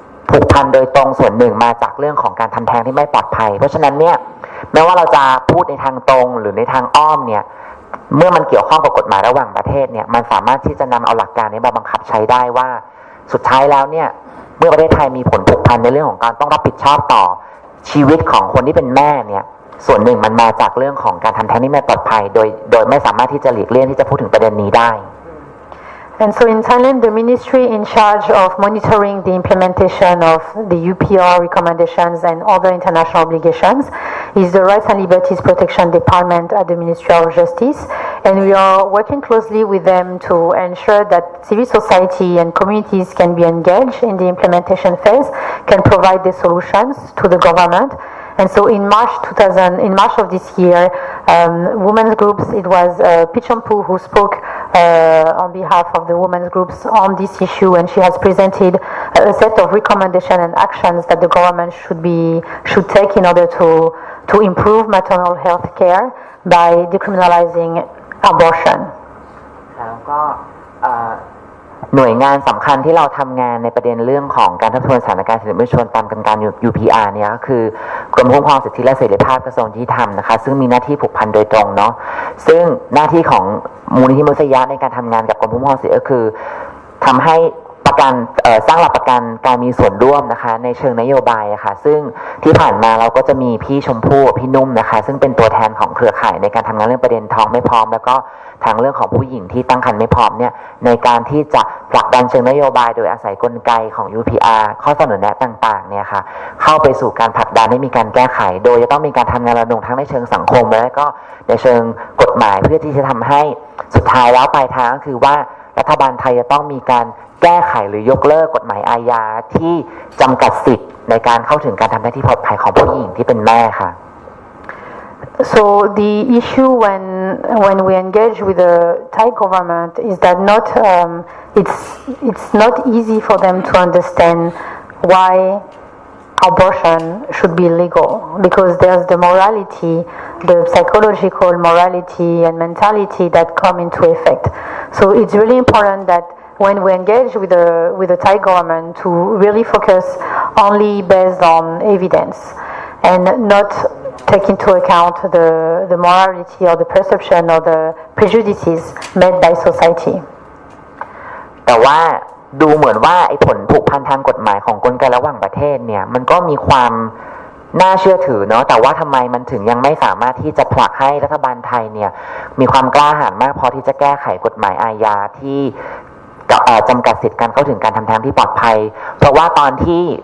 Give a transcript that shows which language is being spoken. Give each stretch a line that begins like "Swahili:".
Thai: ผูกพันโดยตรงส่วนหนึ่งมาจากเรื่องของการทำแท้งที่ไม่ปลอดภัยเพราะฉะนั้นเนี่ยแม้ว่าเราจะพูดในทางตรงหรือในทางอ้อมเนี่ยเมื่อมันเกี่ยวข้องกับกฎหมายระหว่างประเทศเนี่ยมันสามารถที่จะนำเอาหลักการนี้มาบังคับใช้ได้ว่าสุดท้ายแล้วเนี่ยเมื่อประเทศไทยมีผลผูกพันในเรื่องของการต้องรับผิดชอบต่อชีวิตของคนที่เป็นแม่เนี่ยส่วนหนึ่งมันมาจากเรื่องของการทำแท้งที่ไม่ปลอดภัยโดยไม่สามารถที่จะหลีกเลี่ยงที่จะพูดถึงประเด็นนี้ได้
English: And so in Thailand, the ministry in charge of monitoring the implementation of the UPR recommendations and other international obligations is the Rights and Liberties Protection Department at the Ministry of Justice. And we are working closely with them to ensure that civil society and communities can be engaged in the implementation phase, can provide the solutions to the government. And so in March of this year, women's groups, it was Pichampu who spoke on behalf of the women's groups on this issue, and she has presented a set of recommendations and actions that the government should take in order to improve maternal health care by decriminalizing abortion.
Thai: แล้วก็หน่วยงานสำคัญที่เราทำงานในประเด็นเรื่องของการทบทวนสถานการณ์สิทธิมนุษยชนตามการ UPR เนี่ยก็คือกรมคุ้มครองสิทธิและเสรีภาพกระทรวงยุติธรรมนะคะซึ่งมีหน้าที่ผูกพันโดยตรงเนาะซึ่งหน้าที่ของมูลนิธิมนุษยะในการทำงานกับกรมคุ้มครองสิทธิก็คือ ทำให้ประกันสร้างหลักประกันการมีส่วนร่วมนะคะในเชิงนโยบายนะคะซึ่งที่ผ่านมาเราก็จะมีพี่ชมพู่พี่นุ่มนะคะซึ่งเป็นตัวแทนของเครือข่ายในการทำงานเรื่องประเด็นท้องไม่พร้อมแล้วก็ทางเรื่องของผู้หญิงที่ตั้งครรภ์ไม่พร้อมเนี่ยในการที่จะผลักดันเชิงนโยบายโดยอาศัยกลไกของ UPR ข้อเสนอแนะต่างๆเนี่ยค่ะเข้าไปสู่การผลักดันให้มีการแก้ไขโดยจะต้องมีการทำงานระดมทั้งในเชิงสังคมและก็ในเชิงกฎหมายเพื่อที่จะทำให้ สุดท้ายแล้วปลายทางก็คือว่ารัฐบาลไทยจะต้องมีการแก้ไขหรือยกเลิกกฎหมายอาญาที่จำกัดสิทธิ์ในการเข้าถึงการทำหน้าที่ปลอดภัยของผู้หญิงที่เป็นแม่ค่ะ
English: So the issue when we engage with the Thai government is that it's not easy for them to understand why abortion should be legal, because there's the morality, the psychological morality and mentality that come into effect. So it's really important that when we engage with the Thai government to really focus only based on evidence and not take into account the morality or the perception or the prejudices made by society.
Thai: แต่ว่าดูเหมือนว่าไอ้ผลผูกพันทางกฎหมายของกลไกระหว่างประเทศเนี่ยมันก็มีความน่าเชื่อถือเนาะแต่ว่าทำไมมันถึงยังไม่สามารถที่จะผลักให้รัฐบาลไทยเนี่ยมีความกล้าหาญมากพอที่จะแก้ไขกฎหมายอาญาที่จำกัดสิทธิการเข้าถึงการทำแท้งที่ปลอดภัยเพราะว่าตอนที่